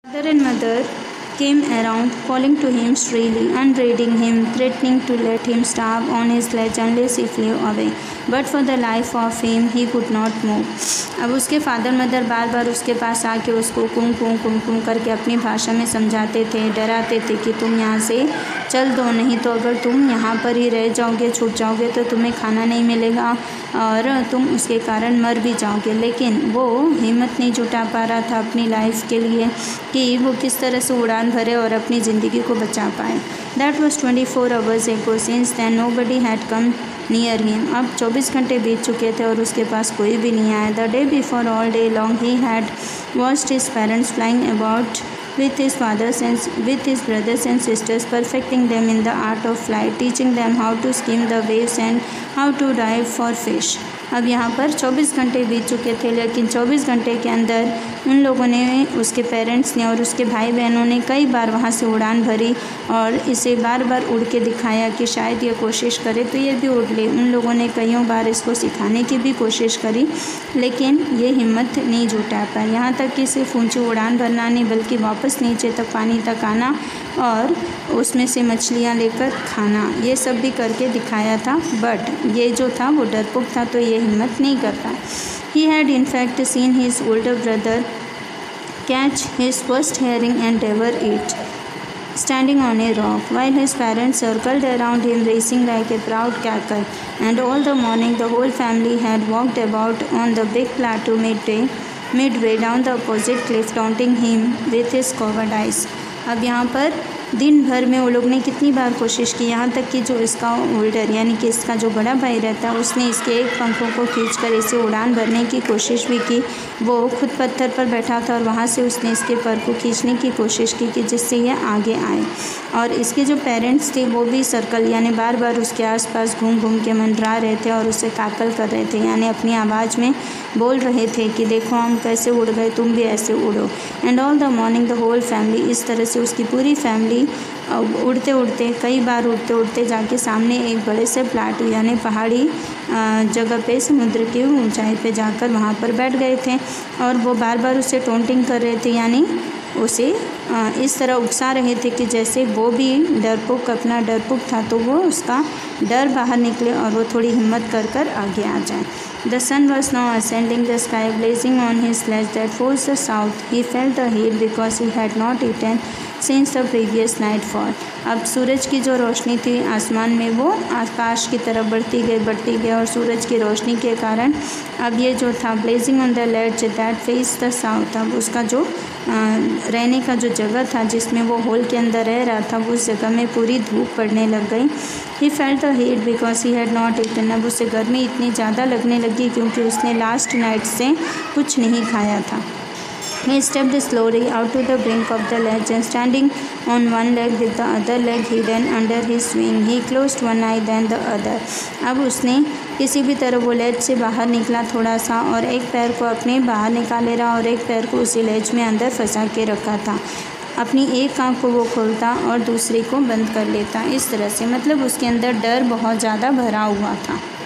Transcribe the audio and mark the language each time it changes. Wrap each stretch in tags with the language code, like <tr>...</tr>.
<en>and mother came around, calling to him shrilly, upbraiding him, threatening to let him starve on his sledge unless he flew away. But for the life of him he could not move.</en> <hi>अब उसके father mother बार बार उसके पास आके उसको कुम कुम कुम कुम करके अपनी भाषा में समझाते थे, डराते थे कि तुम यहाँ से चल दो, नहीं तो अगर तुम यहाँ पर ही रह जाओगे, छूट जाओगे तो तुम्हें खाना नहीं मिलेगा और तुम उसके कारण मर भी जाओगे। लेकिन वो हिम्मत नहीं जुटा पा रहा था अपनी लाइफ के लिए कि वो किस तरह से उड़ान भरे और अपनी ज़िंदगी को बचा पाए।</hi> <en>That was 24 hours ago. Since then nobody had come near him.</en> <hi>अब 24 घंटे बीत चुके थे और उसके पास कोई भी नहीं आया।</hi> <en>The day before all day long he had watched his parents flying about with his fathers and with his brothers and sisters, perfecting them in the art of flight, teaching them how to skim the waves and how to dive for fish.</en> <hi>अब यहाँ पर 24 घंटे बीत चुके थे, लेकिन 24 घंटे के अंदर उन लोगों ने, उसके पेरेंट्स ने और उसके भाई बहनों ने कई बार वहाँ से उड़ान भरी और इसे बार बार उड़ के दिखाया कि शायद ये कोशिश करे तो ये भी उड़ ले। उन लोगों ने कईयों बार इसको सिखाने की भी कोशिश करी, लेकिन ये हिम्मत नहीं जुटा पाई। यहाँ तक कि सिर्फ ऊंची उड़ान भरना नहीं बल्कि वापस नीचे तक पानी तक आना और उसमें से मछलियाँ लेकर खाना, ये सब भी करके दिखाया था। बट ये जो था वो डरपोक था, तो ये हिम्मत नहीं करता।</hi> <en>He had in fact seen his older brother catch his first herring and devour it, standing on a rock, while his parents circled around him racing like a proud cackle. And all the morning the whole family had walked about on the big plateau midway down the opposite cliff, taunting him with his cowardice.</en> <hi>अब यहाँ पर दिन भर में वो लोग ने कितनी बार कोशिश की, यहाँ तक कि जो इसका ओल्डर यानी कि इसका जो बड़ा भाई रहता है उसने इसके एक पंखों को खींचकर इसे उड़ान भरने की कोशिश भी की। वो खुद पत्थर पर बैठा था और वहाँ से उसने इसके पर को खींचने की कोशिश की कि जिससे ये आगे आए। और इसके जो पेरेंट्स थे वो भी सर्कल यानी बार बार उसके आसपास घूम घूम के मंडरा रहे थे और उसे काकल कर रहे थे, यानी अपनी आवाज़ में बोल रहे थे कि देखो हम कैसे उड़ गए, तुम भी ऐसे उड़ो।</hi> <en>and all the morning the whole family,</en> <hi>इस तरह से उसकी पूरी फैमिली उड़ते उड़ते कई बार उड़ते उड़ते जाके सामने एक बड़े से प्लाटू यानी पहाड़ी जगह पे समुद्र की ऊंचाई पे जाकर वहाँ पर बैठ गए थे। और वो बार बार उसे टोंटिंग कर रहे थे, यानी उसे इस तरह उकसा रहे थे कि जैसे वो भी डरपोक अपना डरपोक था तो वो उसका डर बाहर निकले और वो थोड़ी हिम्मत कर कर आगे आ जाए।</hi> <en>The sun was now ascending the sky, blazing on his sledge that forced the south. He felt the heat because he had not eaten since the previous nightfall.</en> <hi>अब सूरज की जो रोशनी थी आसमान में वो आकाश की तरफ बढ़ती गई और सूरज की रोशनी के कारण अब ये जो था</hi> <en>blazing on the ledge that face the south,</en> <hi>अब उसका जो रहने का जो जगह था जिसमें वो होल के अंदर रह रहा था वो उस जगह में पूरी धूप पड़ने लग गई।</hi> <en>he felt the heat because he had not eaten,</en> <hi>अब उसे गर्मी इतनी ज़्यादा लगने लगी क्योंकि उसने लास्ट नाइट से कुछ नहीं खाया था।</hi> <en>He stepped slowly out to the brink of the ledge and standing on one leg with the other leg hidden under his wing, he closed one eye then the other.</en> <hi>अब उसने किसी भी तरह वो लेज से बाहर निकला थोड़ा सा और एक पैर को अपने बाहर निकाले रहा और एक पैर को उसी लेज में अंदर फंसा के रखा था। अपनी एक आँख को वो खोलता और दूसरी को बंद कर लेता, इस तरह से, मतलब उसके अंदर डर बहुत ज़्यादा भरा हुआ था।</hi>